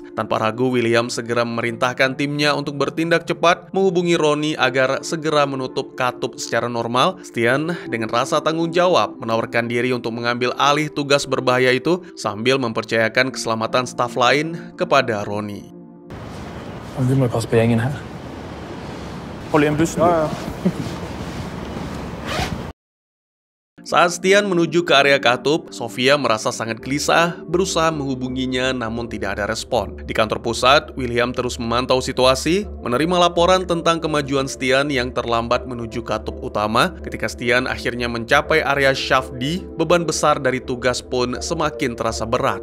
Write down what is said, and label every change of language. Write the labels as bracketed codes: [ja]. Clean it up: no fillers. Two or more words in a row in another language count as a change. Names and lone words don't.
[id] Tanpa ragu, William segera memerintahkan timnya untuk bertindak cepat, menghubungi Ronnie agar segera menutup katup secara normal. Stian dengan rasa tanggung jawab menawarkan diri untuk mengambil alih tugas berbahaya itu sambil mempercayakan keselamatan staf lain kepada Ronnie. [no] Du må passe på gjengen her. Hold igjen bussen. Ja. [id] Saat Stian menuju ke area katup, Sofia merasa sangat gelisah, berusaha menghubunginya namun tidak ada respon. Di kantor pusat, William terus memantau situasi, menerima laporan tentang kemajuan Stian yang terlambat menuju katup utama. Ketika Stian akhirnya mencapai area shaft D, beban besar dari tugas pun semakin terasa berat.